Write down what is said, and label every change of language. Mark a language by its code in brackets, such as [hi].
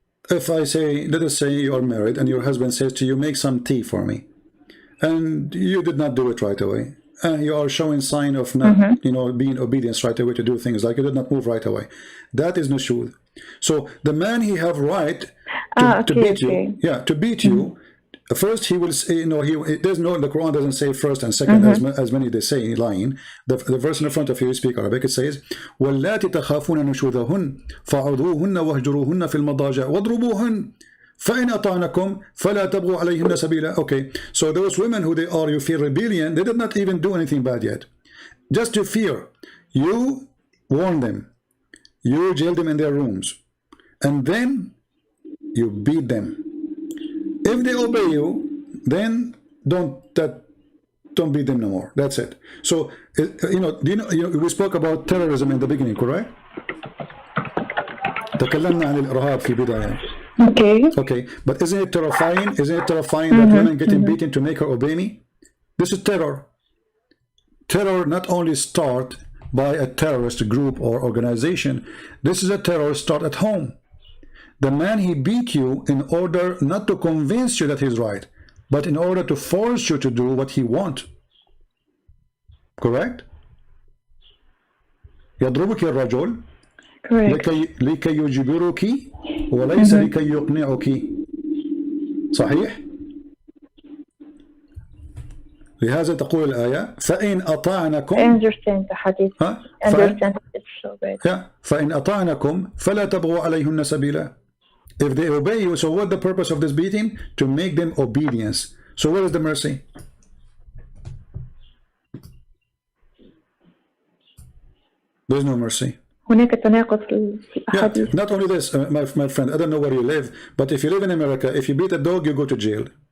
[en] if I say, let us say you are married and your husband says to you, make some tea for me, and you did not do it right away, and you are showing sign of not, you know, being obedient right away to do things, like you did not move right away, that is nushud. So the man, he have right to beat you, yeah, to beat you. First, he will say, you know, there's no, the Quran doesn't say first and second, as many they say lying. The verse in the front of you, speak Arabic, it says, [ar] وَاللَّاتِ تَخَافُونَ نُشُوذَهُنَّ فَعُذُوهُنَّ وَاهْجُرُوهُنَّ فِي الْمَضَاجِعِ وَاضْرُبُوهُنَّ فَإِنْ أَطَعْنَكُمْ فَلَا تَبْغُوا عَلَيْهِنَّ سَبِيلًا. [en] Okay, so those women who they are, you feel rebellion, they did not even do anything bad yet. Just to fear, you warn them, you jail them in their rooms, and then you beat them. If they obey you, then don't beat them no more. That's it. So, you know, we spoke about terrorism in the beginning, correct? [ar] تكلمنا عن الإرهاب في بداية. [en] Okay, but isn't it terrifying? Isn't it terrifying that women getting beaten to make her obey me? This is terror. Terror not only start by a terrorist group or organization. This is a terror start at home. The man, he beat you in order not to convince you that he's right, but in order to force you to do what he wants. Correct? [ar] يضربك الرجل لكي يجبرك وليس لكي يقنعك. صحيح؟ لهذا تقول الآية فإن أطعنكم. [en] I understand the hadith. Understand it's so bad. [ar] فإن أطعنكم فلا تبغوا عليهن سبيلا. [en] If they obey you, so what the purpose of this beating? To make them obedience. So where is the mercy? There's no mercy. [ar] هناك تناقض في الأحاديث. [en] Not only this, my friend, I don't know where you live, but if you live in America, if you beat a dog, you go to jail.